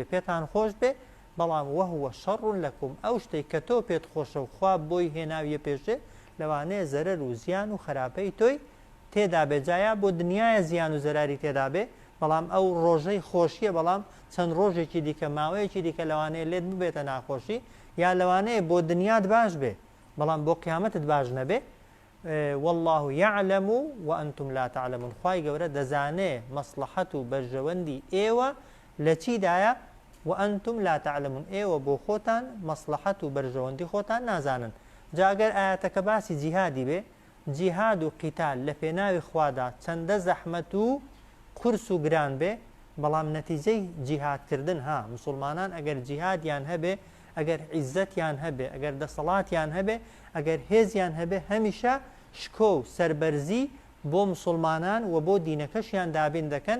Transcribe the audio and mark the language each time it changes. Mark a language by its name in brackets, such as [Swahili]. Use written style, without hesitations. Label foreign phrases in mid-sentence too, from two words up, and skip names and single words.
[Central Kurdish] پێتان خۆش بێ، بەڵام [Arabic] وەهوە شەڕون لەکم، [Central Kurdish] ئەو شتێک کە تۆ پێت خۆشە و خوا بۆی هێناویە پێشێ، لەوانەیە زەرەر و زیان و خراپەی تۆی تێدا بێجایە، بۆ دنیاە زیان و زەراری تێدا بێ، بەڵام ئەو ڕۆژەی خۆشیە، بەڵام چەند ڕۆژێکی دیکە ماوەیەکی دیکە لەوانەیە لێت ببێتە ناخۆشی، یا لەوانەیە بۆ دنیات باش بێ بەڵام بۆ قیامەتت باش نەبێ. [Arabic] والله يعلم وأنتم لا تعلمون. [Central Kurdish] خوای گەورە دەزانێ مەسلحەت و بەرژەوەندی ئێوە لە چیدایە، [Arabic] وأنتم لا تعلمون، [Central Kurdish] ئێوە بۆ خۆتان مەسلحەت و بەرژەوەندی خۆتان نازانن. جاگەر ئاەتەکە باسی جیهادی بێ، جیهاد و قیتال لە پێناوی خوادا چەندە زەحمەت و قورس و گران بێ، بەڵام نەتیجەی جیهادکردن مسلمانان ئەگەر جیهادیان هەبێ، ئەگەر عیزەتیان هەبێ، ئەگەر دەسەڵاتیان هەبێ، ئەگەر هێزیان هەبێ، هەمیشە شکۆ و سەربەرزی بۆ مسلمانان و بۆ دینەکەشیان دابین دەکەن.